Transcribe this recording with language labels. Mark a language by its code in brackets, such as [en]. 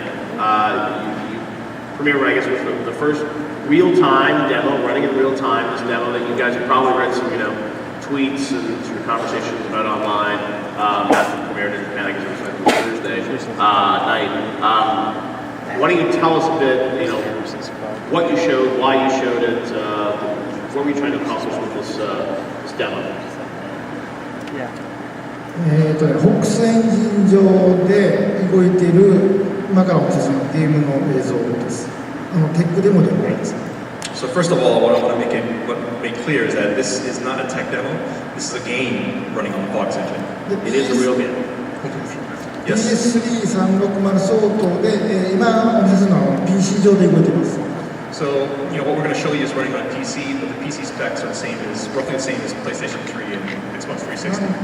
[en] You premiered, I guess, was the first real-time demo, running in real time, this demo that you guys have probably read some, tweets and sort of conversations about online after it premiered in Japan. I guess it was like Thursday night. Why don't you tell us a bit, what you showed, why you showed it, what were you trying to accomplish with this demo? [ja] ホックスエンジン上で動いている今からお見せするゲームの映像です。テックデモではないです。 [en] So first of all, what I want to make clear is that this is not a tech demo. This is a game running on the Fox engine. It is a real game. Yes. [ja] PS3-360 相当で、今お見せするのは PC 上で動いています。 [en] So, what we're going to show you is running on PC, but the PC specs are roughly the same as PlayStation 3 and Xbox 360.